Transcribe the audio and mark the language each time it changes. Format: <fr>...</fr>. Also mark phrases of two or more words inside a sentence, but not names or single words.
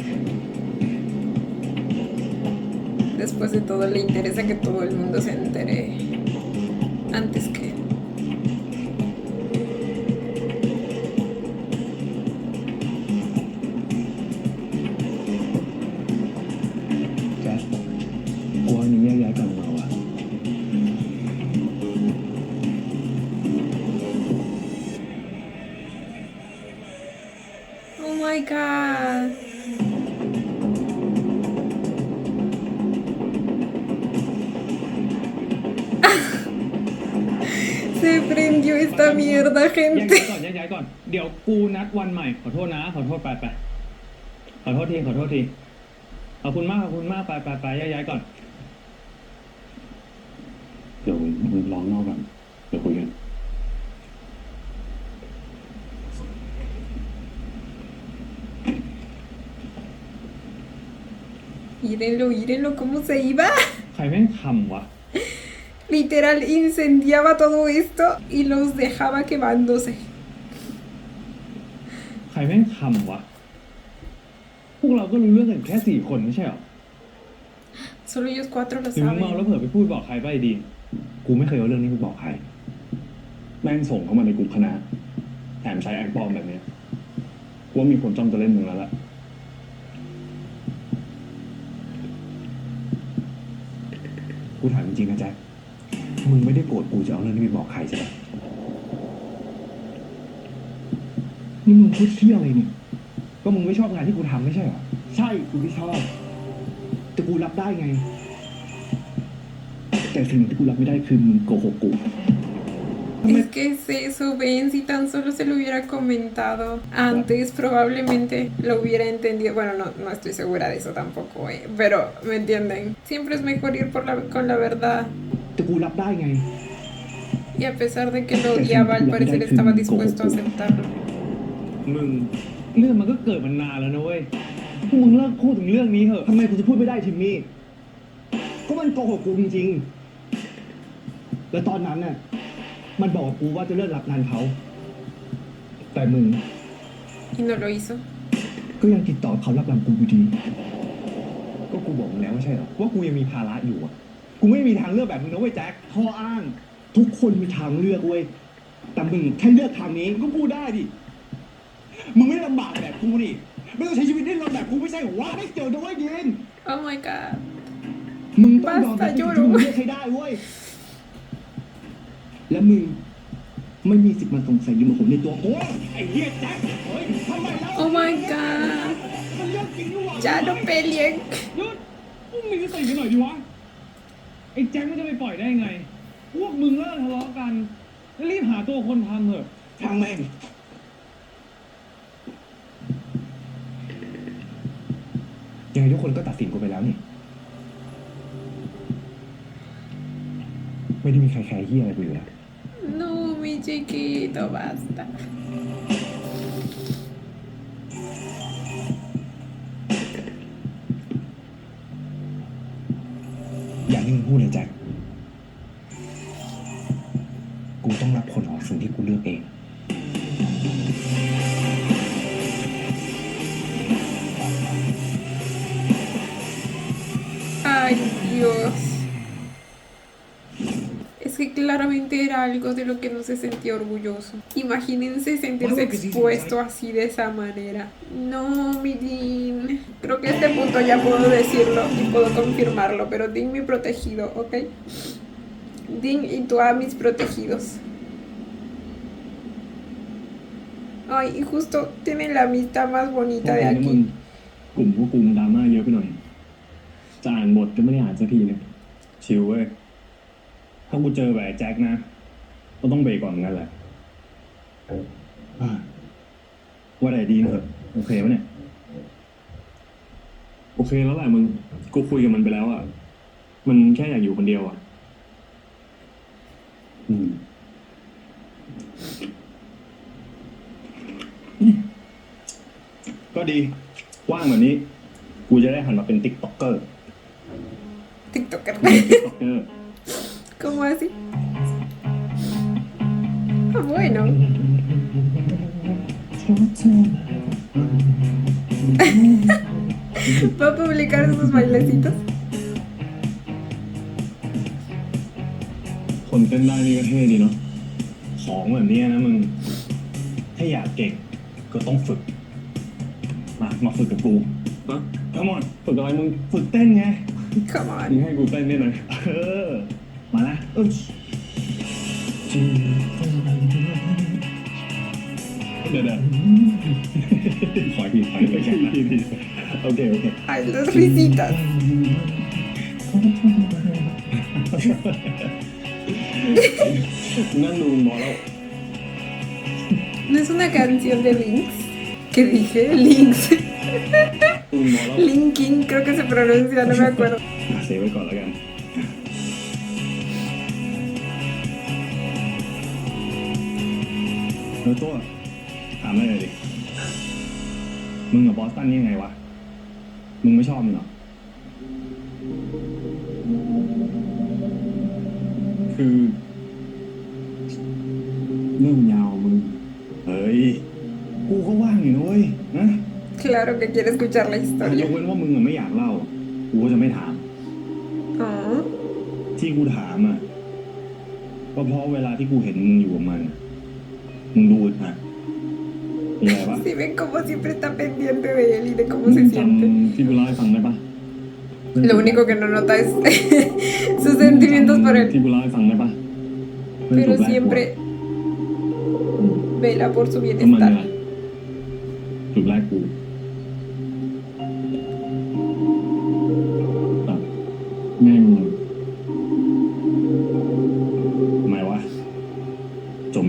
<es>Después de todo le interesa que todo el mundo se entere antes que él.</es> <th>Jack, กลัวนี้แยกย้ายกันเราอะ</th> <en>Oh my god.</en> <es>Se prendió esta mierda,</es> <th>แยก</th> <es>gente.</es> <th>ย้ายก่อนเดี๋ยวกูนัดวันใหม่ขอโทษนะขอโทษไปขอโทษทีขอบคุณมากไปแยกย้ายก่อนเดี๋ยวมึงร้องนอกกันเดี๋ยวคุยกัน</th> <es>Mírenlo cómo se iba.</es> <th>ใครแม่งทำวะ</th> <es>Literal incendiaba todo esto y los dejaba quemándose.</es> <th>ใครแม่งทำวะพวกเราก็รู้เรื่องกันแค่4 คนไม่ใช่หรอ</th> <es>Solo ellos 4 lo</es> <th>หรือมึงเมาแล้ว</th> <es>saben.</es> <th>เผลอไปพูดบอกใครไปดีนกูไม่เคยเอาเรื่องนี้ไปบอกใครแม่งส่งเข้ามาในกลุ่มคณะแถมใช้แอคปลอมแบบนี้กูว่ามีคนจ้องจะเล่นมึงแล้วล่ะ กูถามจริงๆนะแจ็คมึงไม่ได้โกรธกูจะเอาเรื่องนี้ไปบอกใครใช่ไหมนี่มึงพูดเที่ยอะไรเนี่ยก็มึงไม่ชอบงานที่กูทำไม่ใช่เหรอใช่กูไม่ชอบแต่กูรับได้ไงแต่สิ่งที่กูรับไม่ได้คือมึงโกหกกู</th> <es>Es que es eso, ven, si tan solo se lo hubiera comentado antes, probablemente lo hubiera entendido. Bueno, no estoy segura de eso tampoco, pero me entienden. Siempre es mejor ir con la verdad.</es> <th>แต่กูรับได้ไง</th> <es>Y a pesar de que lo odiaba, al parecer estaba dispuesto a aceptarlo.</es> <th>มึงเรื่องมันก็เกิดมานานแล้วนะเว้ยพวกมึงเลิกพูดถึงเรื่องนี้เถอะ ทำไมกูจะพูดไม่ได้ทิมมี่ ก็มันโกหกกูจริงๆ แล้วตอนนั้นน่ะ มันบอกกับกูว่าจะเลิกรับงานเขา แต่มึง</th> <es>Y no lo hizo.</es> <th>ก็ยังติดต่อเขารับงานกูอยู่ดี ก็กูบอกมึงแล้วไม่ใช่เหรอว่ากูยังมีภาระอยู่อ่ะกูไม่มีทางเลือกแบบมึงนะเว้ยแจ็ค ข้ออ้าง ทุกคนมีทางเลือกเว้ย แต่มึงแค่เลือกทางนี้ก็พูดได้ดิ มึงไม่ได้ลำบากแบบกูนี่ ไม่ต้องใช้ชีวิตดิ้นรนแบบกูไม่ใช่เหรอวะไม่เกี่ยวนะเว้ยดิน</th> <en>Oh my god.</en> <th>มึงต้องยอมรับ</th> <es>Basta</es> <th>ที่</th> <es>lloro</es> <th>มึงเลือกให้ได้เว้ย และมึงไม่มีสิทธิ์มาสงสัยอยู่กับผมในตัวกูไอ้เหี้ยแจ็คเฮ้ยทำไมแล้ว</th> <en>Oh my god.</en> <th>มันเรื่องจริงนี่หว่า</th> <es>Ya no peleen.</es> <th>หยุดพวกมึงก็ตื่นกันหน่อยดิวะไอ้แจ็คมันจะไปปล่อยได้ไง พวกมึงเลิกทะเลาะกันแล้วรีบหาตัวคนทำเถอะ ทางแม่งยังไงทุกคนก็ตัดสินกูไปแล้วนี่ ไม่ได้มีใครแคร์เหี้ยอะไรกูอยู่แล้ว</th> <es>No, mi chiquito, basta.</es> <th>อย่างที่มึงพูดเลยแจ็ค กูต้องรับผลของสิ่งที่กูเลือกเอง</th> <es>Ay, Dios. Es que claramente era algo de lo que no se sentía orgulloso. Imagínense sentirse expuesto así de esa manera. No, mi Dean. Creo que a este punto ya puedo decirlo y puedo confirmarlo, pero Dean mi protegido, ¿ok? Dean y tú a mis protegidos. Ay, y justo tienen la amistad más bonita de</es> <th>มึง</th> <es>aquí.</es> <th>กลุ่มพวกกูดราม่าเยอะไปหน่อยจะอ่านบทก็ไม่ได้อ่านสักทีเนี่ยชิวเว้ยถ้ากูเจอแบบไอ้แจ็คนะก็ต้องเบรกก่อนเหมือนกันแหละ ว่าแต่ดีเถอะโอเคปะเนี่ยโอเคแล้วแหละมึงกูคุยกับมันไปแล้วอ่ะมันแค่อยากอยู่คนเดียวอ่ะก็ดีว่างแบบนี้กูจะได้หันมาเป็นติ๊กต็อกเกอร์ TikToker. ติ๊กต็อกเกอร์</th> <es>¿Cómo así? Ah, bueno. ¿Va a publicar sus bailecitos?</es> <th>คนเต้นได้นี่ก็เท่ดีเนาะของแบบนี้นะมึงถ้าอยากเก่งก็ต้องฝึกมาฝึกกับกูฮะทั้งหมดฝึกอะไรมึงฝึกเต้นไง</th> <en>Come</en> <th>มึง</th> <en>on.</en> <th>ให้กูเต้นได้หน่อยมาละเดี๋ยวขออีกทีเลยโอเค</th> <es>Ay, las risitas.</es> <th>นั่งดูบอลแล้ว</th> <es>¿No es una canción de Lynx? ¿Qué dije? Lynx.</es> <th>ดูบอลแล้ว</th> <es>Linkin, creo que se pronuncia, no me acuerdo.</es> <th>เซฟไว้ก่อนแล้วกันแล้วตัวถามอะไรหน่อยดิมึงกับบอสตันนี่ยังไงวะมึงไม่ชอบมันเหรอคือเรื่องยาวมึงเฮ้ยกูก็ว่างอยู่นะเว้ยนะ</th> <es>Claro que quiere escuchar la</es> <th>ยก</th> <es>historia.</es> <th>เว้นว่ามึงอะไม่อยากเล่ากูก็จะไม่ถาม Oh. ที่กูถามอ่ะก็เพราะเวลาที่กูเห็นมึงอยู่กับมันอะมึงดูอึดอัดมีอะไรปะ</th> <es>Si ven como siempre está pendiente de él y de</es> <th>มึ</th> <es>cómo</es> <th>ง</th> <es>se</es> <th>จ</th> <es>siente.</es> <th>ำที่กูเล่าให้ฟังได้ปะ</th> <es>Lo único que no nota es sus sentimientos por</es> <th>ที่</th> <es>él.</es> <th>กูเล่าให้ฟังได้ปะ</th> <es>Pero siempre vela por su</es> <th>ก็มันเนี่ย</th> <es>bienestar.</es> <th>จุดแรกกูแบบแม่งทำไมวะ</th>